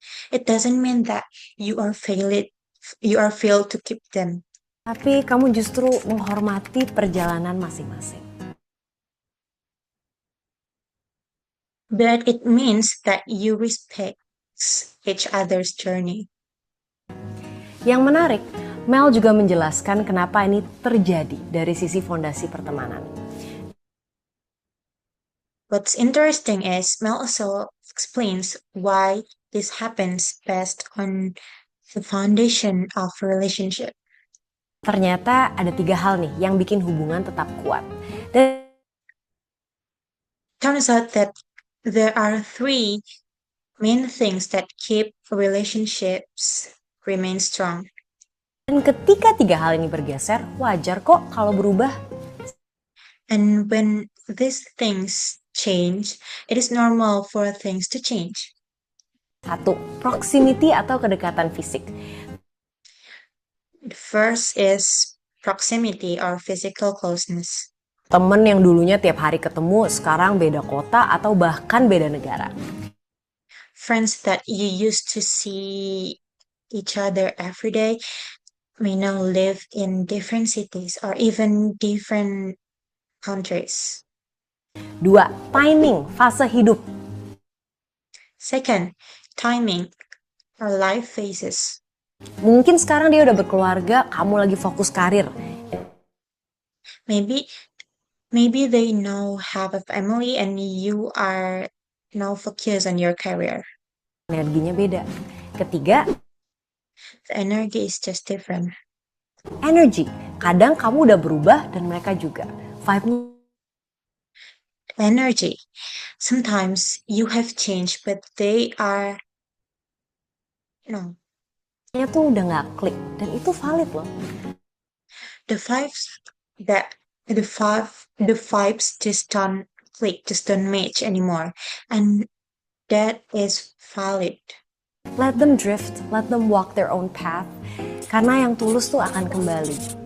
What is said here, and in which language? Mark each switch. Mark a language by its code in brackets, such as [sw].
[en] It doesn't mean that you are failed to keep them. [id] Tapi kamu justru menghormati perjalanan masing-masing. [en] But it means that you respect each other's journey. [id] Yang menarik, Mel juga menjelaskan kenapa ini terjadi dari sisi fondasi pertemanan. [en] What's interesting is Mel also explains why this happens based on the foundation of a relationship. [id] Ternyata ada 3 hal nih yang bikin hubungan tetap kuat. Dan [en] Turns out that there are three main things that keep relationships remain strong. [id] ketika 3 hal ini bergeser, wajar kok kalau berubah. [en] And when these things change, it is normal for things to change. [id] 1. Proximity atau kedekatan fisik. [en] The first is proximity or physical closeness. [id] Temen yang dulunya tiap hari ketemu, sekarang beda kota atau bahkan beda negara. [en] Friends that you used to see each other every day may now live in different cities or even different countries. [id] 2. Timing, fase hidup. [en] Second, timing or life phases. [id] Mungkin sekarang dia udah berkeluarga, kamu lagi fokus karir. [en] Maybe they now have a family and you are now focused on your career. [id] Energinya beda. Ketiga, [en] The energy is just different. energy. [id] Kadang kamu udah berubah dan mereka juga. Vibe-nya [en] Energy. Sometimes you have changed, but they are no. [id] tuh udah gak klik. Dan itu valid loh. [en] The vibes that the vibes just don't click, just don't match anymore, and that is valid. Let them drift, let them walk their own path. [id] Karena yang tulus tuh akan kembali.